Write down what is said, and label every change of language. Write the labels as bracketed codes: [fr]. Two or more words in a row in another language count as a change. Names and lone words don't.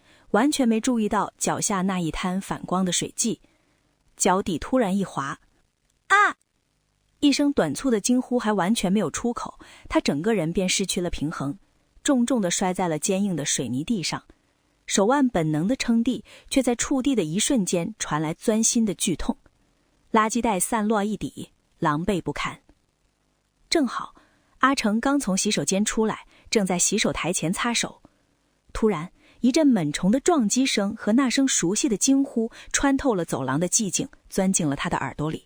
[zh] 完全沒注意到腳下那一灘反光的水跡，腳底突然一滑，啊！一聲短促的驚呼還完全沒有出口，他整個人便失去了平衡，重重地摔在了堅硬的水泥地上，手腕本能地撐地，卻在觸地的一瞬間傳來鑽心的劇痛，垃圾袋散落一地，狼狽不堪。正好阿成剛從洗手間出來，正在洗手台前擦手，突然一陣猛蟲的撞擊聲和那聲熟悉的驚呼穿透了走廊的寂靜，鑽進了他的耳朵裡。